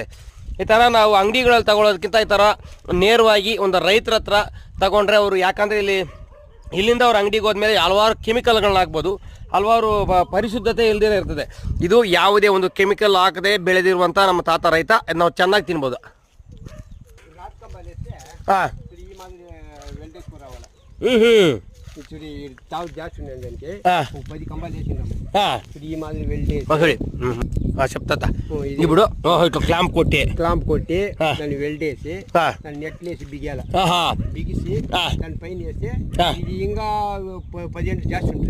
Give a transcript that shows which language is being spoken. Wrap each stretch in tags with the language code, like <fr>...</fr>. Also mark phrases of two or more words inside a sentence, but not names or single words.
<kn>ಈ ಥರ ನಾವು ಅಂಗಡಿಗಳಲ್ಲಿ ತಗೊಳ್ಳೋದಕ್ಕಿಂತ ಈ ಥರ ನೇರವಾಗಿ ಒಂದು ರೈತರ ಹತ್ರ ತಗೊಂಡ್ರೆ ಅವರು, ಯಾಕಂದರೆ ಇಲ್ಲಿಂದ ಅವ್ರ ಅಂಗಡಿಗೆ ಹೋದ್ಮೇಲೆ ಹಲವಾರು ಕೆಮಿಕಲ್ಗಳನ್ನ ಹಾಕ್ಬೋದು, ಹಲವಾರು ಪರಿಶುದ್ಧತೆ ಇಲ್ದಿರ ಇರ್ತದೆ. ಇದು ಯಾವುದೇ ಒಂದು ಕೆಮಿಕಲ್ ಹಾಕದೆ ಬೆಳೆದಿರುವಂಥ ನಮ್ಮ ತಾತ ರೈತ. ನಾವು ಚೆನ್ನಾಗಿ ತಿನ್ಬೋದು. ಹಾಂ</kn> <te>చూడి తావు జాస్తి ఉంది దానికి 10 కంబాలు వేసినాము. ఈ మాదిరి వెల్డేసి చెప్తా ఇప్పుడు ఇట్లా క్లాంప్ కొట్టి దాన్ని వెల్డేసి దాన్ని నెట్లేసి బిగాల బిగిసి దాని పైన వేస్తే ఇది ఇంకా 10 ఏండ్లు జాస్తి ఉంటుంది.</te>